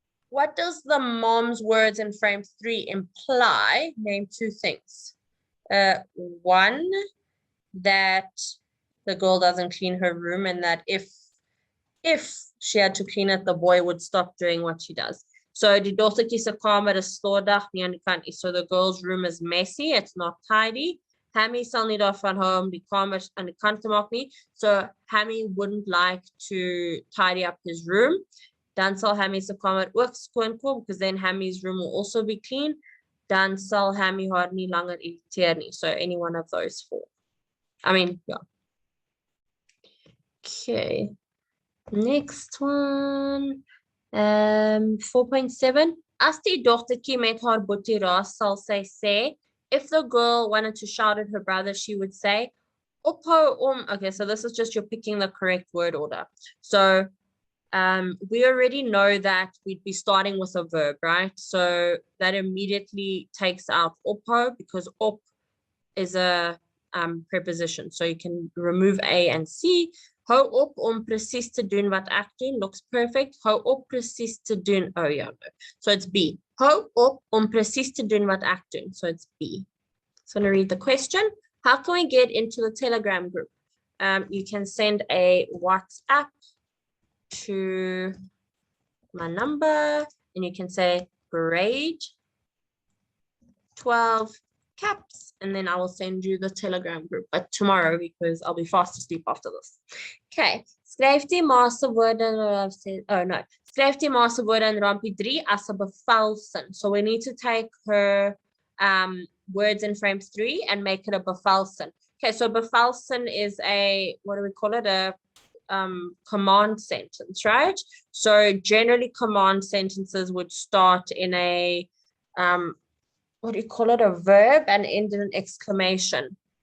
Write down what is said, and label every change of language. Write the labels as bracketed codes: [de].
[en] What does the mom's words in frame 3 imply? Name 2 things. One, that the girl doesn't clean her room, and that if she had to clean it, the boy would stop doing what she does. [af] So die dogtertjie se kamer is stadig nie aan die kant nie. [en] So the girl's room is messy, it's not tidy. [af] Hammy sal nie daarvan hou om die kamer aan die kant te maak nie. [en] So Hammy wouldn't like to tidy up his room. [af] Dan sal Hammy se kamer ook skoon kom, [en] because then Hammy's room will also be clean. [af] Dan sal Hammy haar nie langer irriteer nie. [en] So any one of those 4. I mean, yeah. Okay. Next one. 4.7. [af] As die dogtertjie met haar boetie raas, sal sy sê, [en] if the girl wanted to shout at her brother, she would say, [af] ophou om. [en] Okay, so this is just you're picking the correct word order. So we already know that we'd be starting with a verb, right? So that immediately takes out ophou, because op is a preposition. So you can remove A and C. [af] Hou op om precies te doen wat ek doen. [en] Looks perfect. [af] Hou op precies te doen. [en] Oh yeah, no. So it's B. [af] Hou op om precies te doen wat ek doen. [en] So it's B. So I'm going to read the question. How can we get into the Telegram group? You can send a WhatsApp to my number, and you can say grade 12 caps, and then I will send you the Telegram group, but tomorrow, because I'll be fast asleep after this. [af] Okay, skryf die ma se woorde skryf die ma se woorde in rampie 3 as 'n bevelsin. [en] So we need to take her words in frame 3 and make it a bevelsin. Okay, so bevelsin is a, what do we call it? command sentence, right? So generally command sentences would start in a, what do you call it, a verb and end in an exclamation.